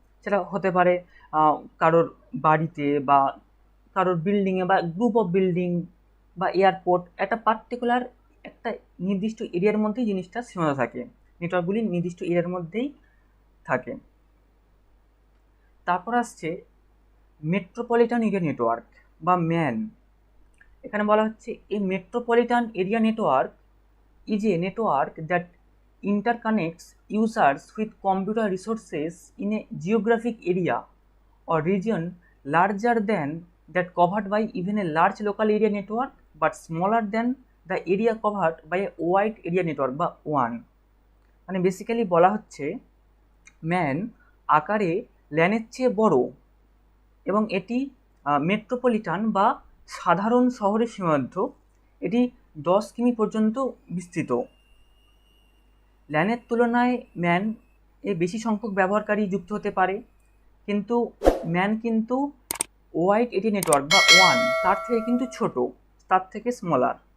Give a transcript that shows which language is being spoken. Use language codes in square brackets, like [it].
[bn] সেটা হতে পারে কারোর বাড়িতে বা কারোর বিল্ডিংয়ে বা গ্রুপ অফ বিল্ডিং বা এয়ারপোর্ট, একটা পার্টিকুলার একটা নির্দিষ্ট এরিয়ার মধ্যেই জিনিসটা সীমাবদ্ধ থাকে। নেটওয়ার্কগুলি নির্দিষ্ট এরিয়ার মধ্যেই থাকে। তারপর আসছে মেট্রোপলিটন এরিয়া নেটওয়ার্ক বা ম্যান। এখানে বলা হচ্ছে [en] A metropolitan area network is a network that interconnects users with computer resources in a geographic area or region larger than that covered by even a large local area network but smaller than the area covered by a wide area network বা WAN। [bn] মানে basically বলা হচ্ছে man আকারে ল্যানের চেয়ে বড়, এবং এটি metropolitan বা সাধারণ শহরে সীমাবদ্ধ। এটি 10 কিমি পর্যন্ত বিস্তৃত। ল্যানের তুলনায় ম্যান এ বেশি সংখ্যক ব্যবহারকারী যুক্ত হতে পারে, কিন্তু ম্যান কিন্তু ওয়াইড এরিয়া নেটওয়ার্ক বা ওয়ান তার থেকে কিন্তু ছোট, তার থেকে স্মলার।